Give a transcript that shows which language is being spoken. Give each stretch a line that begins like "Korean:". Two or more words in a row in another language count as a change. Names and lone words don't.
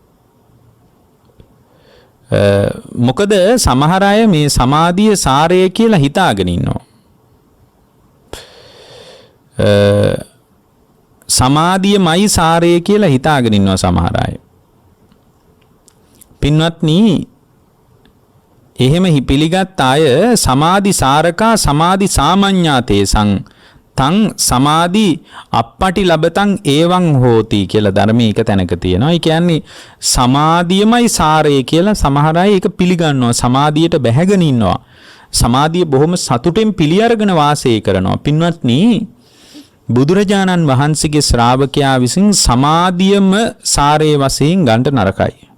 Sinhala: මොකද සමහර අය මේ සමාධිය සාරය කියලා හිතාගෙන ඉන්නවා. සමාධියමයි සාරය කියලා හිතාගෙන ඉන්නවා සමහර අය. පින්වත්නි එහෙම පිළිගත් අය
Pali: සමාධි සාරකා සමාධි සාමඤ්ඤාතේසං තං සමාධි අප්පටි ලබතං ඒවං හෝති
Sinhala: කියලා ධර්මයේ එක තැනක තියෙනවා. ඒ කියන්නේ සමාධියමයි සාරය කියලා සමහර අය ඒක පිළිගන්නවා. සමාධියට බැහැගෙන ඉන්නවා. සමාධිය බොහොම සතුටෙන් පිළි අරගෙන වාසය කරනවා. පින්වත්නි බුදුරජාණන් වහන්සේගේ ශ්‍රාවකයා විසින් සමාධියම සාරයේ වශයෙන් ගන්න නරකයි.